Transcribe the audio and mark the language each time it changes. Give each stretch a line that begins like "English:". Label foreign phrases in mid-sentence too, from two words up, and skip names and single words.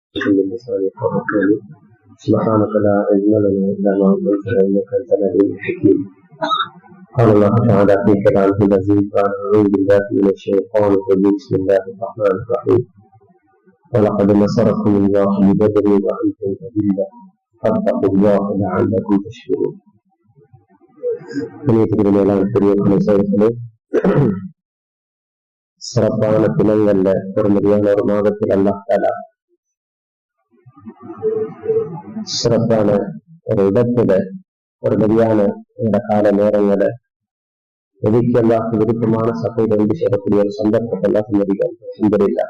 Arabic: سبحانك لا علم لنا الا ما علمتنا انك انت العليم الحكيم. قال الله تعالى في كلامه العزيز بعد اعوذ بالله من الشيطان الرجيم بسم الله الرحمن الرحيم. ولقد نصركم الله ببدر وانتم اذله فاتقوا الله لعلكم تشكرون.
Tamil: சிறப்பான தினங்கள்ல பெருமதியான ஒரு மாதத்தில்
Arabic: الله تعالى
Tamil: சிறப்பான ஒரு இடத்துல ஒரு மதியான இந்த கால நேரங்களை ஒதுக்கி அல்லாஹ் விருப்பமான சபையில வந்து சேரக்கூடிய ஒரு சந்தர்ப்பத்தை எல்லாம் சந்தரிக்கலாம்.